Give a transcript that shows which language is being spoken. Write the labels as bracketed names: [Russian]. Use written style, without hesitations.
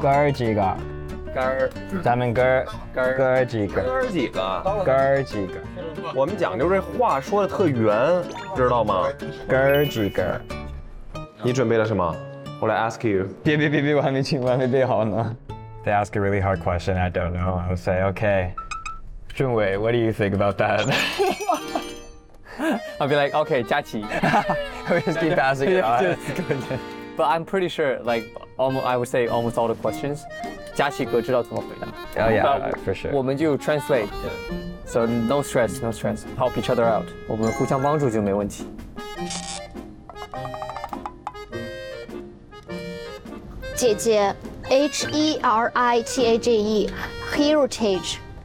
[Chinese] 哥儿几个，哥儿，咱们哥儿，哥儿，哥儿几个，哥儿几个，哥儿几个。我们讲究这话说的特圆，知道吗？哥儿几个，你准备了什么？我来 [English] ask you。 [Chinese] 别，我还没请，我还没备好呢。 [English] They ask a really hard question. I don't know. I'll say okay. 俊伟 ，What do you think about that? I'll be like okay, 佳琪。 We'll just keep asking. Yeah, just go ahead. But I'm pretty sure, like, almost, I would say almost all the questions, [Chinese] 佳琪哥知道怎么回答。 [English] Oh yeah, for sure. [Chinese] 我们就 translate. [English] So no stress, no stress. Help each other out. [Chinese] 我们互相帮助就没问题。姐姐 ，heritage， heritage，